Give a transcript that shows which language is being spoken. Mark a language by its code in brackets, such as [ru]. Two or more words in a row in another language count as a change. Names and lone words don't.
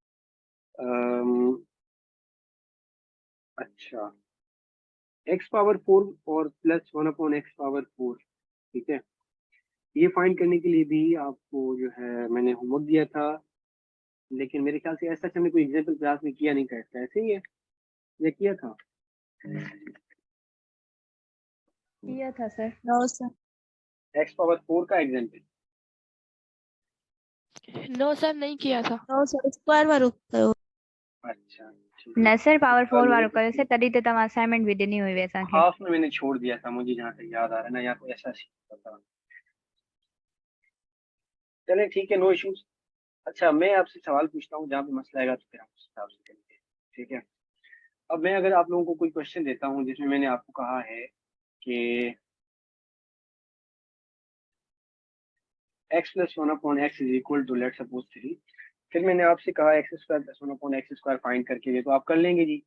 [hi] अच्छा x⁴ और +1/x⁴, ठीक है, ये फाइंड करने के लिए भी आपको जो है मैंने होमवर्क दिया था, लेकिन मेरे ख्याल से ऐसा हमने कोई एग्जाम्पल क्लास में किया नहीं था इसका, ऐसे ही है या किया था? किया था सर। [en] no sir. [hi] x⁴ का एग्जाम्पल [en] no sir, [hi] नहीं किया था। [en] no sir, [sd] स्क्वायर वारो कयो। [hi] अच्छा ठीक है। [sd] न सर पावर 4 वारो [hi] मैंने [sd] कयो से तॾहिं त तव्हां असाइनमेंट भी ॾिनी हुई असांखे। [hi] हाफ में मैंने छोड़ दिया था, मुझे जहाँ तक याद आ रहा है ना, या कोई ऐसा सीन था। चले ठीक है, [en] no issues. [hi] अच्छा मैं आपसे सवाल पूछता हूँ, जहाँ पे मसला आएगा तो फिर हम उस हिसाब से करेंगे, ठीक है। अब मैं अगर आप लोगों को कोई क्वेश्चन देता हूँ जिसमें मैंने आपको कहा है कि x+1/x [en] is equal to let's suppose [hi] 3, फिर मैंने आपसे कहा x² + 1/x² फाइंड करके दे, तो आप कर लेंगे जी।